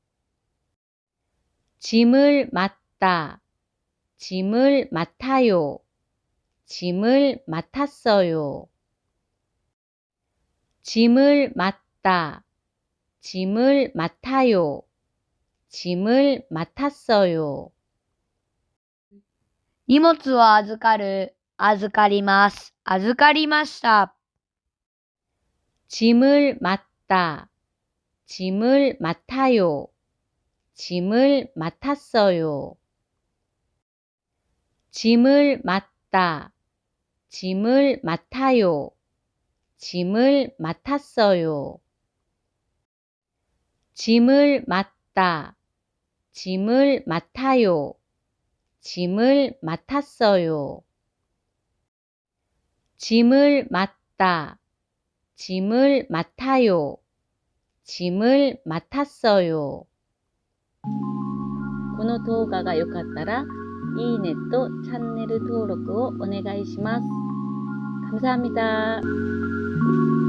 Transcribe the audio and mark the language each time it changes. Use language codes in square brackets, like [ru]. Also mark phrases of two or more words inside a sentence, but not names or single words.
[ko] 짐을 맡다. 짐을 맡아요. 짐을 맡았어요. 짐을 맡다. 짐을 맡아요. 짐을 맡았어요. [ja] 荷物を預かる、預かります、預かりました。 [ko] 짐을 맡다. 짐을 맡아요. 짐을 맡았어요. 짐을 맡다. 짐을 맡아요. 짐을 맡았어요. 짐을 맡다, 짐을 맡아요, 짐을 맡았어요. 짐을 맡다, 짐을 맡아요, 짐을 맡았어요. [ja] この動画が良かったら、いいねとチャンネル登録をお願いします。감사합니다.